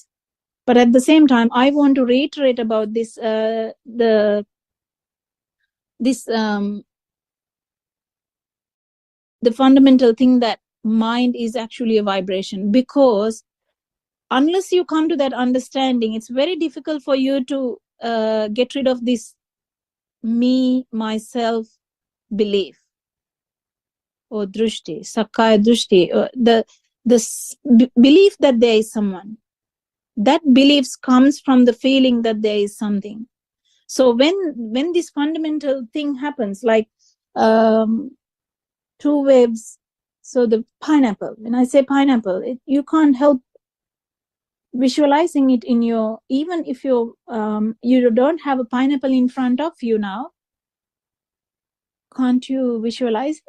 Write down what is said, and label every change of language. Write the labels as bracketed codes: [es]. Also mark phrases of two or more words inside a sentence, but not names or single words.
[en] But at the same time, I want to reiterate about this, the fundamental thing that mind is actually a vibration, because unless you come to that understanding, it's very difficult for you to get rid of this me, myself belief, or drushti, [pi] sakkaya drushti, [en] belief that there is someone. That belief comes from the feeling that there is something. So when this fundamental thing happens, like two waves, so the pineapple, when I say pineapple, you can't help visualizing it in your, even if you don't have a pineapple in front of you now, can't you visualize it?